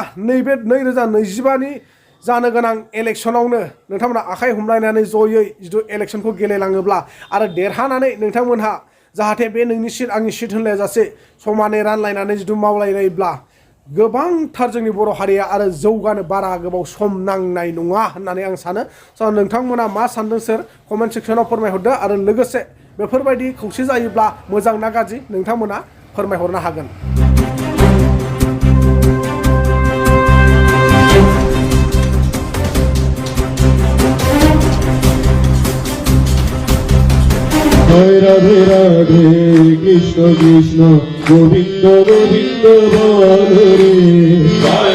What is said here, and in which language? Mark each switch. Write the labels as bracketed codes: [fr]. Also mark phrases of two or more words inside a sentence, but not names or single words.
[brx] नैबे 2025नि जानो गोनां इलेक्सनावनो नोंथांमोनहा आखाइ हमलायनानै जयै जिथु इलेक्सनखौ गेलेलाङोब्ला आरो देरहानानै नोंथांमोनहा जाहाथे बे नोंनि सिट आंनि सिट होनलायाजासे समानै रानलायनानै जिथु मावलायलायोब्ला गोबांथार जोंनि बर' हारिया आरो जौगानो बारा गोबाव सम नांनाय नङा होननानै आं सानो स' नोंथांमोना मा सानदों सोर [en] comment section [brx] फोरमायहरदो आरो लोगोसे बेफोरबायदि खौसे जायोब्ला मोजां ना गाज्रि नोंथांमोना फोरमायहरनो हागोन [bn] জয় রাধে রাধে কৃষ্ণ কৃষ্ণ গোবিন্দ গোবিন্দ বলে জয়